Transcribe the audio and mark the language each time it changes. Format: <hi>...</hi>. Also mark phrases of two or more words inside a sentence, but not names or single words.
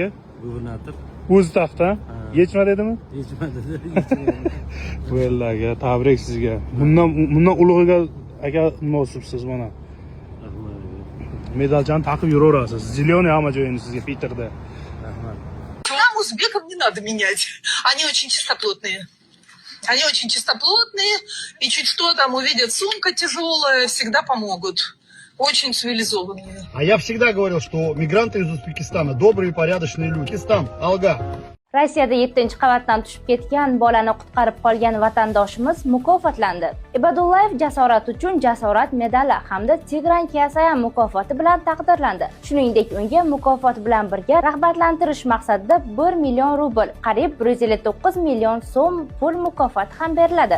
<uz>Gubernator. O'zi taqdi. Yechma dedimi? Yechmadi. Vallaga tabrik sizga. Bundan ulug'iga aka munosibsiz mana. Medalchani taqib yuraverasiz. Zilyon hamma joyini sizga Peterda. Rahmat.</uz> <ru>Нам, узбекам, не надо менять. Они очень чистоплотные. Они очень чистоплотные. И чуть что там увидят, сумка тяжелая, всегда помогут. Очень цивилизованные. А я всегда говорил, что мигранты из Узбекистана добрые и порядочные люди. Узбекистан, Алга.</ru> <uz>Rossiyada 7-qavatdan tushib ketgan bolani qutqarib qolgan vatandoshimiz mukofotlandi. Ibadullayev jasorat uchun jasorat medali hamda Tigran Kasayan mukofoti bilan taqdirlandi. Shuningdek, unga mukofot bilan birga rag'batlantirish maqsadida 1 million rubl, qariyb 159 million so'm pul mukofoti ham beriladi.</uz>